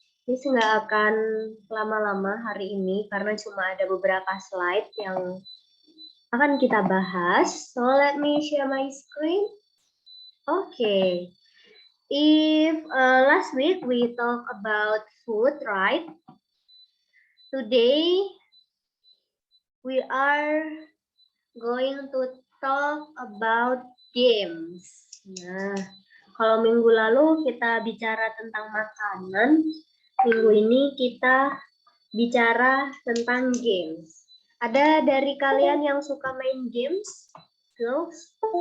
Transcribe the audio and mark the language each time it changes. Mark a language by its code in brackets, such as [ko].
[id] Ini nggak akan lama-lama hari ini karena cuma ada beberapa slide yang akan kita bahas. [en] So let me share my screen. Okay. If last week we talk about food, right? Today we are going to talk about games. [id] Nah, kalau minggu lalu kita bicara tentang makanan, minggu ini kita bicara tentang games. Ada dari kalian yang suka main games? Girls?